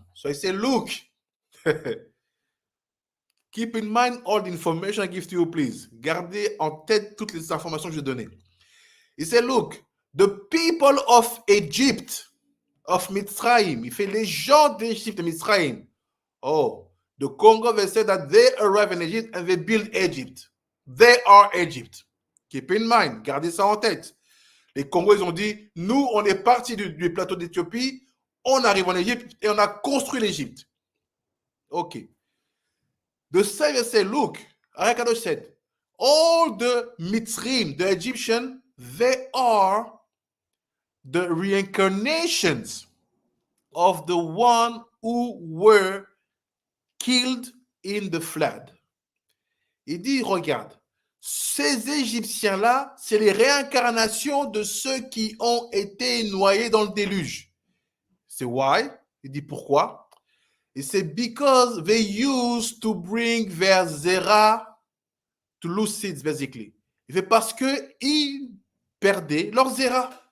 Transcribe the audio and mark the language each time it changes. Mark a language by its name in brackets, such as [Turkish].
[English] So he said, look, keep in mind all the information I give to you, please. [French] Gardez en tête toutes les informations que je donne. [English] He said, look, the people of Egypt, of Mitzrayim, [French] il fait les gens d'Égypte, de Mitzrayim. [English] Oh, the Congo, they said that they arrived in Egypt and they built Egypt. They are Egypt. Keep in mind, [French] gardez ça en tête. Les Congos, ils ont dit, nous, on est partis du plateau d'Éthiopie, on arrive en Égypte et on a construit l'Égypte. [English] Ok. The Savior said, look, Arakadosh said, all the Mitzrim, the Egyptian, they are the reincarnations of the one who were killed in the flood. [French] Il dit, regarde, ces Égyptiens-là, c'est les réincarnations de ceux qui ont été noyés dans le déluge. C'est [English] why? [French] Il dit pourquoi? Il dit [English] because they used to bring their zera to lose seeds, basically. [French] Il fait parce que ils perdaient leur zera.